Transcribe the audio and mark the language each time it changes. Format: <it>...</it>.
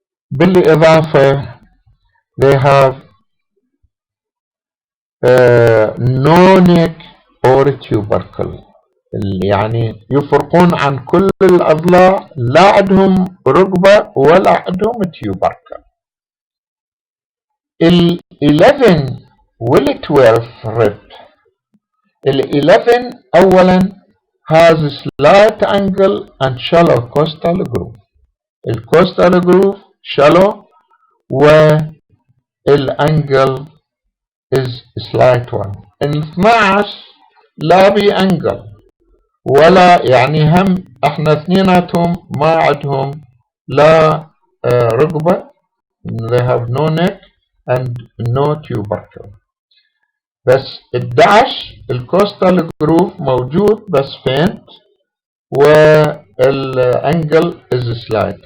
<ar>بالإضافة</ar> <en>they have no neck or tubercle</en> <ar>يعني يفرقون عن كل الأضلاع لا عندهم ركبة ولا عندهم tubercle.</ar> <en>11 وال12 rib 11 أولا has slight angle and shallow costal groove. الكوستال groove shallow والانجل is slight one.</en> <ar>ال 12 لا بانجل ولا يعني هم احنا اثنيناتهم ما عندهم لا ركبة</ar> <en>they have no neck and no tubercle.</en> <ar>بس 11 الكوستال جروف موجود بس فينت والانجل از سلايد.</ar>